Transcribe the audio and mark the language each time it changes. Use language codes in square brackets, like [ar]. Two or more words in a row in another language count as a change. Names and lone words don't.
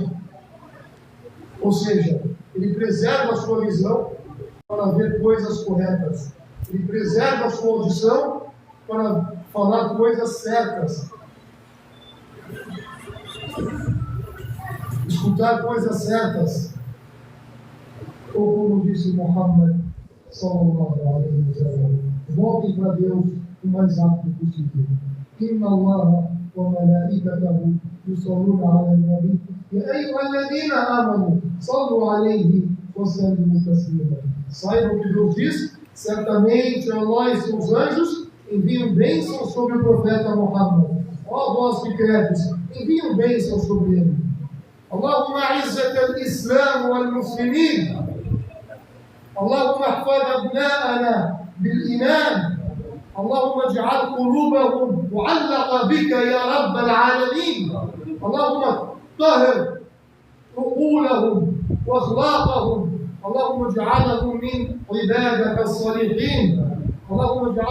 [pt] Ou seja, Ele preserva a sua visão para ver coisas corretas. Ele preserva a sua audição para falar coisas certas. Escutar coisas certas. Ou como disse Muhammad [ar] صلى الله عليه وسلم, [pt] voltem para Deus o mais rápido possível. [ar] إن الله وملائكته يصلون على النبي يا أيها الذين آمنوا صلوا عليه وسلموا تسليما. [pt] Saibam que Deus diz: certamente Allah e seus anjos enviam bênçãos sobre o profeta Muhammad. Ó vós que credes, enviam bênçãos sobre ele. [ar] اللهم أعز الإسلام والمسلمين. اللهم احفظ أبناءنا بالإيمان اللهم اجعل قلوبهم معلقة بك يا رب العالمين اللهم طهر عقولهم وأخلاقهم اللهم اجعلهم من عبادك الصالحين اللهم اجعل